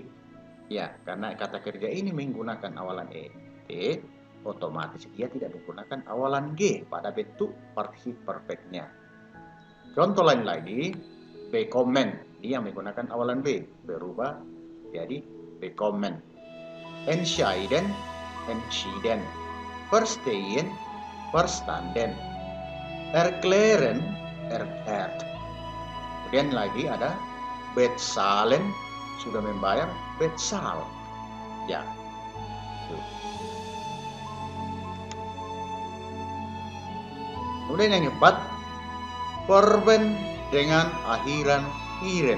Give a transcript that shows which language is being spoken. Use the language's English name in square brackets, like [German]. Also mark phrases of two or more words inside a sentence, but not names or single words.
[Indonesian] Ya, karena kata kerja ini menggunakan awalan E. Otomatis dia tidak menggunakan awalan G pada bentuk partisip perfectnya. Contoh lain lagi, bekommen. Dia menggunakan awalan B. Berubah jadi bekommen. [German] Entscheiden, entschieden. Verstehen, verstanden. Erklären, erklärt. [Indonesian] Kemudian lagi ada bezahlen, sudah membayar, bezahl. Ya. Kemudian yang keempat, verben dengan akhiran iren.